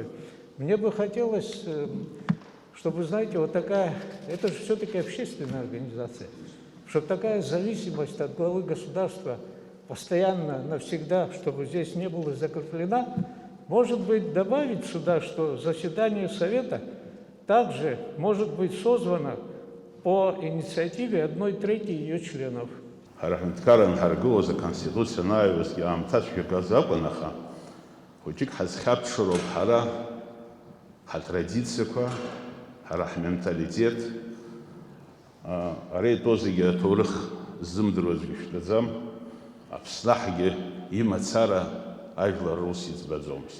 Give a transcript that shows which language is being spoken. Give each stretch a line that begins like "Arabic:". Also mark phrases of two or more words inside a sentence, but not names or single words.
Russian: Мне бы хотелось, чтобы, знаете, вот такая, это же все-таки общественная организация, чтобы такая зависимость от главы государства постоянно, навсегда, чтобы здесь не была закреплена, может быть, добавить сюда, что заседание Совета также может быть созвано по инициативе 1/3 ее членов.
Abkhazian: Аҳәынҭқарра ҳаргылоз аконституциа анаҩсгьы аамҭацәгьак азакәын, аха хәыҷык ҳазхьаԥшыроуп ҳара ҳатрадициақәа, ҳара ҳменталитет, ари итәоу зегьы аҭоурых ззымдыруазгьы шәтәаӡам, Аԥснаҳгьы имацара ажәлар рус иӡбаӡомызт.